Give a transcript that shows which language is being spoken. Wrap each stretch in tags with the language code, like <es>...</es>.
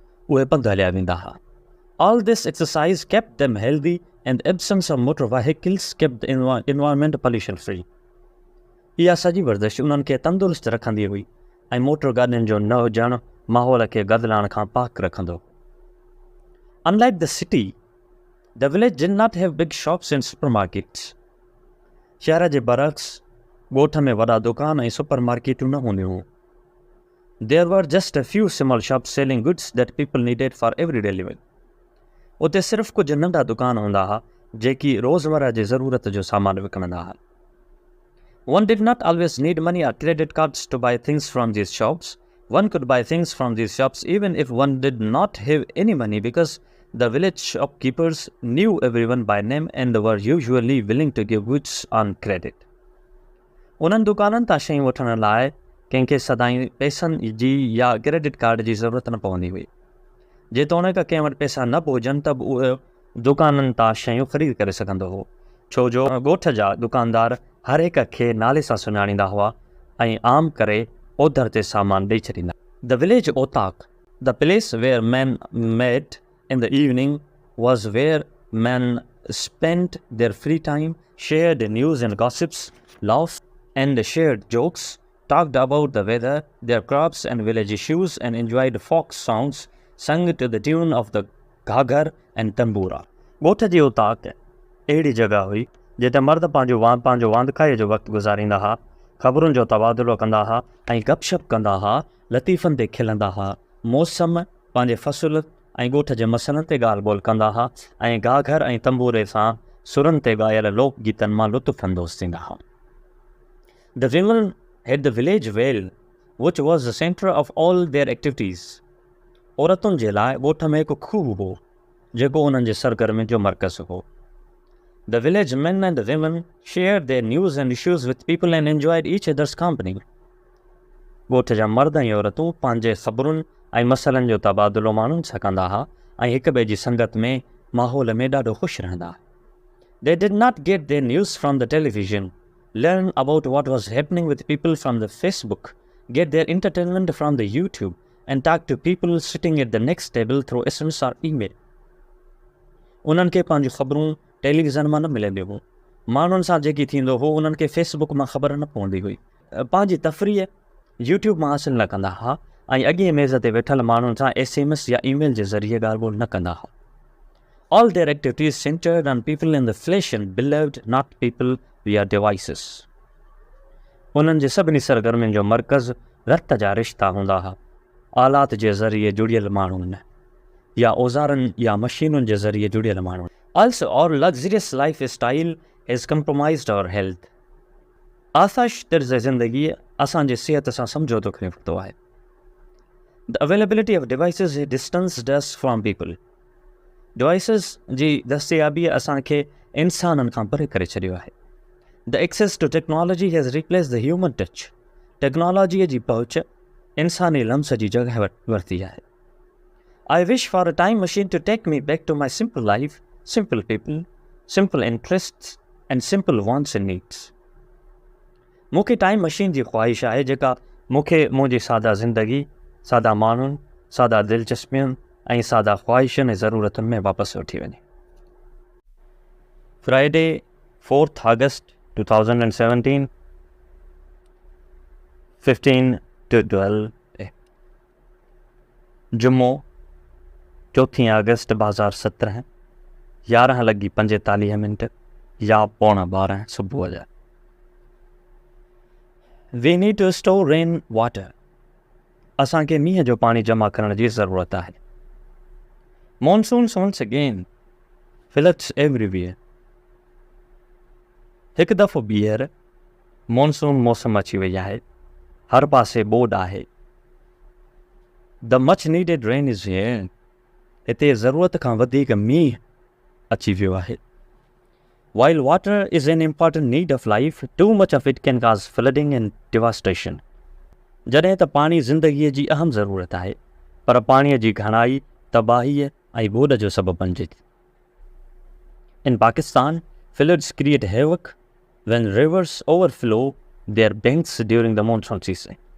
<sd>उहे पंधु हलिया वेंदा हुआ.</sd> <en>All this exercise kept them healthy and the absence of motor vehicles kept the environment pollution free.</en> <sd>इहा सॼी वर्जिश उन्हनि खे तंदुरुस्त रखंदी हुई ऐं मोटर गाॾियुनि जो न हुजणु माहौल खे गदिलाइण खां पाक रखंदो.</sd> <en>Unlike the city, the village did not have big shops and supermarkets.</en> <sd>शहर जे बरक्स ॻोठ में वॾा दुकान ऐं सुपर मार्केटूं न हूंदियूं हुयूं.</sd> <en>There were just a few small shops selling goods that people needed for everyday living.</en> <sd>उते सिर्फ़ु कुझु नंढा दुकान हूंदा हुआ जेकी रोज़मर्रा जी ज़रूरत जो सामान विकिणंदा हुआ.</sd> <en>One did not always need money or credit cards to buy things from these shops. One could buy things from these shops even if one did not have any money because the village shopkeepers knew everyone by name and were usually willing to give goods on credit.</en> <sd>उन्हनि दुकाननि तां शयूं वठण लाइ कंहिंखे सदाईं पैसनि जी या क्रेडिट कार्ड जी ज़रूरत न पवंदी हुई. जेतोणीकि कंहिं वटि पैसा न बि हुजनि त बि उहे दुकाननि तां शयूं ख़रीद करे सघंदो हो, छो जो ॻोठ जा दुकानदार हर हिक खे नाले सां सुञाणींदा हुआ ऐं आम करे ओधर ते सामान ॾेई छॾींदा.</sd> <en>The village otak, the place where men met in the evening, was where men spent their free time, shared news and gossips, laughed and shared jokes, talked about the weather, their crops and village issues, and enjoyed folk songs sung to the tune of the ghagar and tambura.</en> <sd>ॻोठ जी उताक अहिड़ी जॻह हुई जिते मर्द पंहिंजो वांदखाईअ जो वक़्तु गुज़ारींदा हुआ, ख़बरुनि जो तबादलो कंदा हुआ ऐं गपशप कंदा हुआ, लतीफ़नि ते खिलंदा हुआ, मौसम, पंहिंजे फ़सुल ऐं ॻोठ जे मसइलनि ते ॻाल्हि ॿोल कंदा हुआ ऐं घाघर ऐं तंबूरे सां सुरनि ते ॻायल लोकगीतनि मां लुत्फ़ अंदोज़ थींदा हुआ.</sd> <en>The women had the village well, which was the center of all their activities.</en> <sd>औरतुनि जे लाइ ॻोठ में हिकु खूह हो जेको उन्हनि जे सरगर्मियुनि जो मर्कज़ हो.</sd> <en>The village men and the women shared their news and issues with people and enjoyed each other's company.</en> <sd>ॻोठ जा मर्द ऐं औरतूं पंहिंजे ख़बरुनि ऐं मसइलनि जो तबादलो माण्हुनि सां कंदा हुआ ऐं हिक ॿिए जी संगत में माहौल में ॾाढो ख़ुशि रहंदा हुआ.</sd> <en>They did not get their news from the television, learn about what was happening with people from the Facebook, get their entertainment from the YouTube, and talk to people sitting at the next table through SMS or email.</en> <sd>उन्हनि खे पंहिंजूं ख़बरूं television मां न मिलंदियूं हुयूं. माण्हुनि सां जेकी थींदो हो उन्हनि खे फेसबुक मां ख़बर न पवंदी हुई. पंहिंजी तफ़रीह यूट्यूब मां हासिलु न कंदा हुआ ऐं अॻिए मेज़ ते वेठल माण्हुनि सां SMS या ईमेल जे ज़रिए ॻाल्हि ॿोल न कंदा हुआ.</sd> <en>All their activities centered on people in the flesh and blood, not people via devices.</en> <sd>उन्हनि जे सभिनी सरगर्मियुनि जो मर्कज़ रत जा रिश्ता हूंदा हुआ, आलात जे ज़रिए जुड़ियल माण्हू न, या औज़ारनि या मशीनुनि जे ज़रिए जुड़ियल माण्हू.</sd> <en>Also, our luxurious lifestyle has compromised our health.</en> <sd>आसाइश तर्ज़ ज़िंदगी असांजे सिहत सां समझोतो करे वरितो आहे.</sd> <en>The availability of devices has distanced us from people.</en> <sd>Devices जी दस्तयाबी असांखे इंसाननि खां परे करे छॾियो आहे.</sd> <en>The access to technology has replaced the human touch.</en> <sd>टेक्नोलॉजीअ जी पहुच इंसानी लम्स जी जॻह वरिती आहे.</sd> <en>I wish for a time machine to take me back to my simple life, simple people, simple interests and simple wants and needs.</en> <sd>मूंखे time machine जी ख़्वाहिश आहे जेका मूंखे मुंहिंजी सादा ज़िंदगी, सादा माण्हुनि, सादा दिलचस्पियुनि ऐं सादा ख़्वाहिशुनि ऐं ज़रूरतुनि में वापसि वठी वञे.</sd> <en>Friday, 4th August 2017, 15 to 12</en> <sd>जुमो 4 अगस्त 2017, 11:45 या 11:45 सुबुह जा.</sd> <en>We need to store rain water.</en> <sd>असांखे मींहं जो पाणी जमा करण जी ज़रूरत आहे.</sd> <en>Monsoons once again floods everywhere.</en> <sd>हिकु दफ़ो ॿीहर मॉनसून मौसम अची वई आहे, हर पासे ॿोॾ आहे.</sd> <en>The much needed rain is here.</en> <sd>हिते ज़रूरत खां वधीक मींहुं अची वियो आहे.</sd> <en>While water is an important need of life, too much of it can cause flooding and devastation.</en> <sd>जॾहिं त पाणी ज़िंदगीअ जी अहम ज़रूरत आहे, पर पाणीअ जी घणाई तबाहीअ ऐं ॿोॾ जो सबबु बणिजे थी.</sd> <en>In Pakistan, floods create havoc when rivers overflow their banks during the monsoon season.</en>